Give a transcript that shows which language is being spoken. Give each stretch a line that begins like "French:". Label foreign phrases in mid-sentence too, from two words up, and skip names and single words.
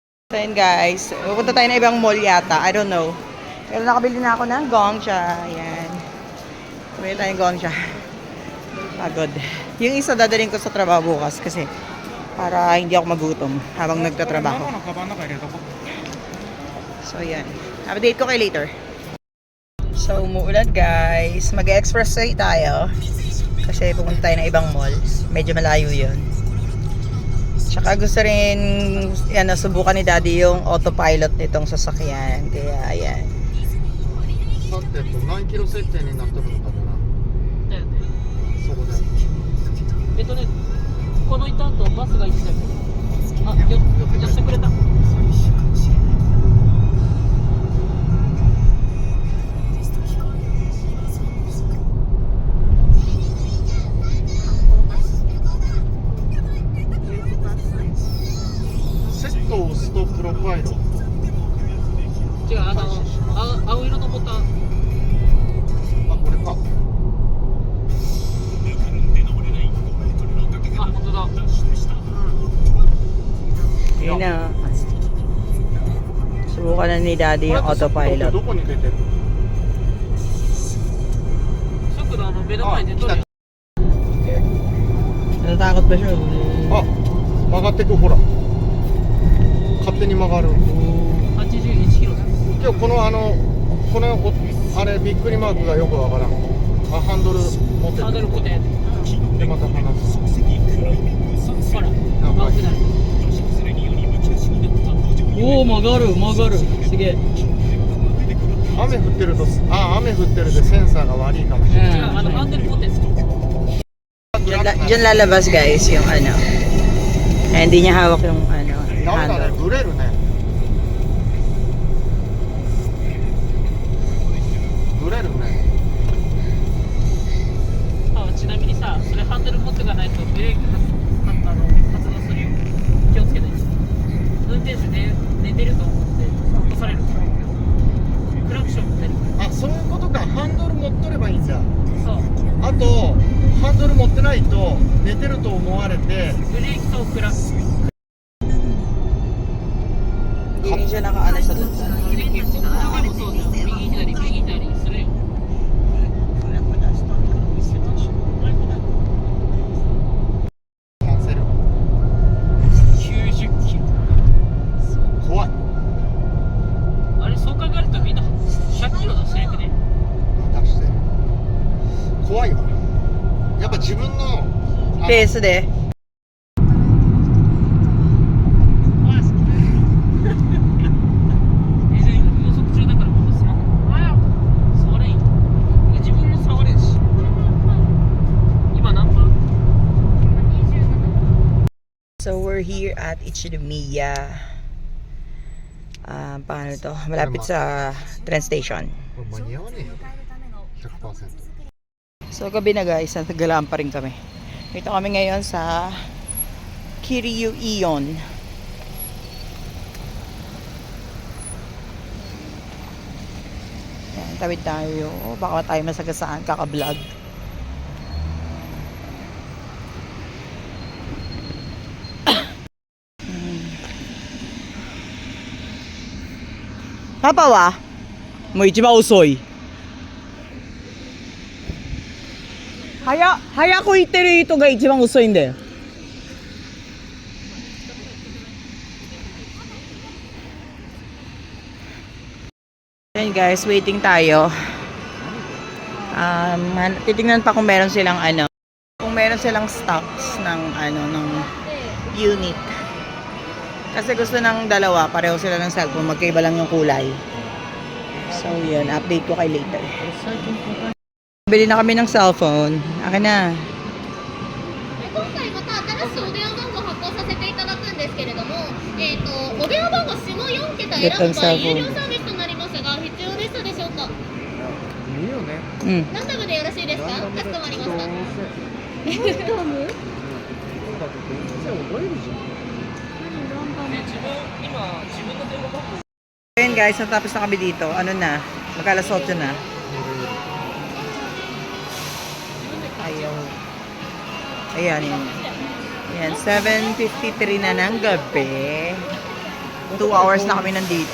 Filipino: So yun guys, pupunta tayo na ibang mall yata.
English: I don't know.
Filipino: Pero nakabili na ako ng gongcha. Ayan. Kabili tayong gongcha. Pagod. Yung isa dadaling ko sa trabaho bukas kasi para hindi ako magutom habang nagtatrabaho. So yan. Update ko kayo later. So umuulan guys. Mag-expressway tayo. Kasi pupunta tayo na ibang mall. Medyo malayo yun. Tsaka gusto rin subukan ni Daddy yung autopilot nitong sasakyan. Kaya ayan.
Japanese: さて何キロ設定になってるのかなだよね。そこでね、この板とバスが一緒だけど。あ、寄ってくれた。セットを押すとプロファイル違う、青色のボタン。あこれかあ、本当だ。
Filipino: Yun na. Subukan na ni Daddy yung
Japanese: これって
Filipino: autopilot.
Japanese: どこに出てる速度目の前で撮るよ。
Filipino: Natatakot ba siya?
Japanese: あ曲がってくほら勝手に曲がる 81キロだ。今日このあれびっくりマークがよくわからんあハンドル持ってハンドル固定。でまた離すほら、青くなる。おお、曲がる。すげえ。雨降ってると雨降ってるでセンサーが悪いかもしれない、違う、ハンドル固定する。
Filipino: Diyan lalabas guys yung hindi niya hawak yung
Japanese: ダメだね
Filipino: handle.
Japanese: ブレるねブレるねちなみにさ、それハンドル持ってかないとブレーキ発動するよ。気をつけて。運転手で寝てると思って落とされる。クラクションも出る。あそういうことかハンドル持っとればいいんだそう。あとハンドル持ってないと寝てると思われてブレーキとクラクション。
Filipino: Hindi siya nakaano sa dun.
Japanese: ブレーキもそうじゃん。右左するよ。キャンセル 90キロ。怖いあれ、そう考えるとみんな100キロ出してなくね。出して怖いわやっぱ自分のペースで。高速中だからもうスマホ触れんよ。自分も触れんし。今何分？
English: So we're here at Ichinomiya.
Filipino: Paano to? Malapit sa train station.
Japanese: 間に合わねえよ 100%
Filipino: So gabi na guys, nagagalaan pa rin kami. Dito kami ngayon sa Kiryu Ion. Yan, tawid tayo. Baka tayo masagasaan, kaka-vlog.
Japanese: パパは? もう一番遅い. 早く行ってる人が一番遅いんだよ。
Filipino: Ayan guys, waiting tayo. Titingnan pa kung meron silang stocks ng unit. Kasi gusto ng dalawa, pareho sila ng cellphone, magkaiba lang yung kulay. So yun, update ko kay later. Bili na kami ng cellphone. Akin na.
Japanese: 今回また新しいお電話番号を発行させていただくんですけれども、お電話番号下4桁選ぶ場合有料サービスとなりますが必要でしたでしょうか。いいよねうん。ランダムでよろしいですか。かしこまりました。だってどうせ覚えるじゃん自分の電話番号。
Filipino: Ayun guys, natapos na kami dito. Ano na? Magkalas 8 na. Ayaw. Ayan. Ayan, 7:53 na ng gabi. 2 hours na kami nandito.